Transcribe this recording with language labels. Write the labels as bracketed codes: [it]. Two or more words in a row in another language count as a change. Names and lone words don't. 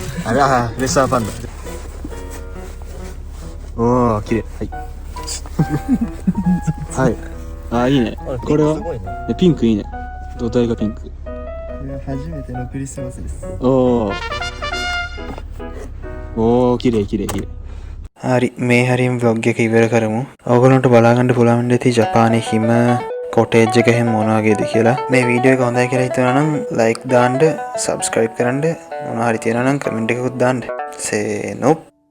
[ja] あら、レッサーパンダ。おお、綺麗。はい。はい。あ、いいね。これはすごいね。ピンクいいね。土台がピンク。これは初めてのクリスマスです。おお、綺麗綺麗綺麗。 [si] හරි මේ හරිම vlog එක ඉවර කරමු. ඔයගොල්ලන්ට බලාගන්න පුළුවන් දෙති ජපානයේ හිම කොටේජ් එක එහෙම මොන වගේද කියලා. මේ වීඩියෝ එක හොඳයි කියලා හිතනවා නම් like දාන්න, subscribe කරන්න, මොනවා හරි තියෙනවා නම් comment එකකුත් දාන්න. සේනොප්